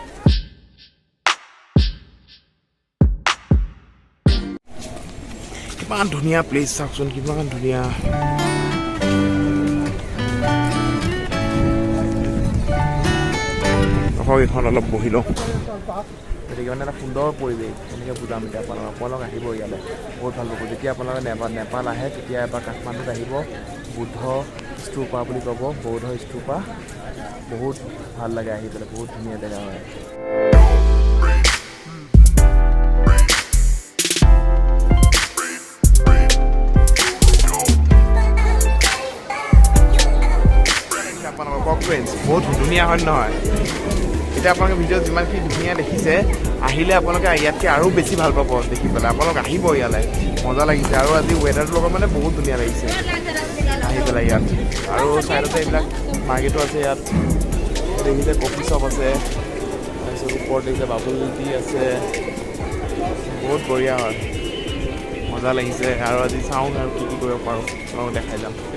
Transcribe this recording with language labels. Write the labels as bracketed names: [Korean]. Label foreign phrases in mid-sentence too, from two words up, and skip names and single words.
[Assamese] কিমান ধুনীয়া প্লেচ চাওকচোন কিমান ধুনীয়া এখন অলপ বহি লওঁ গতিকে মানে এটা সুন্দৰ পৰিৱেশ তেনেকৈ বুজাম এতিয়া আপোনালোক আহিব ইয়ালৈ বহুত ভাল পাব যেতিয়া আপোনালোকে নেপাল আহে তেতিয়া এবাৰ কাঠমাণ্ডুত আহিব বুদ্ধ স্তূপা বুলি ক'ব বৌদ্ধ স্তূপা বহুত ভাল লাগে আহি পেলাই বহুত ধুনীয়া জেগা হয় [Hindi] बहुत धुनिया है [Assamese] নহয় এতিয়া আপোনালোকে ভিডিঅ যিমানখিনি ধুনীয়া দেখিছে আহিলে আপোনালোকে ইয়াতকৈ আৰু বেছি ভাল পাব দেখি পেলাই আপোনালোক আহিব ইয়ালৈ মজা লাগিছে আৰু আজি ৱেডাৰটোৰ লগত মানে বহুত ধুনীয়া লাগিছে আহি পেলাই ইয়াত আৰু চাইডতে এইবিলাক মাৰ্কেটো আছে ইয়াত দেখিছে [English] coffee shop [Assamese] আছে তাৰপিছত ওপৰত দেখিছে বাবুল টি আছে বহুত বঢ়িয়া হয় মজা লাগিছে আৰু আজি চাওঁ আৰু কি কি কৰিব পাৰোঁ আপোনালোকক দেখাই যাম